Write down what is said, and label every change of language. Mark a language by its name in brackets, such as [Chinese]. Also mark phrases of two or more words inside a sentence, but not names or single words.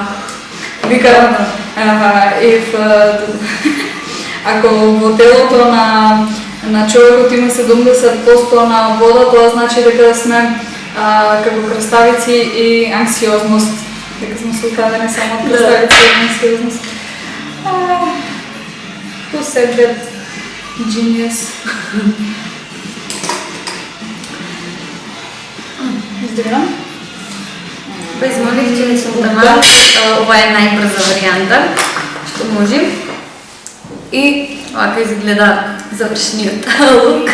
[Macedonian] Вика, ако во телото на човекот има 70% на вода, тоа значи дека сме како краставици и анксиозност. Дека сме создадени само од краставици и анксиозност. [English] Who said that? Genius. [Macedonian] Издирам. Без молив, че сум тама, ова е најбрза варијанта што можем. И овака изгледа завршниот лук.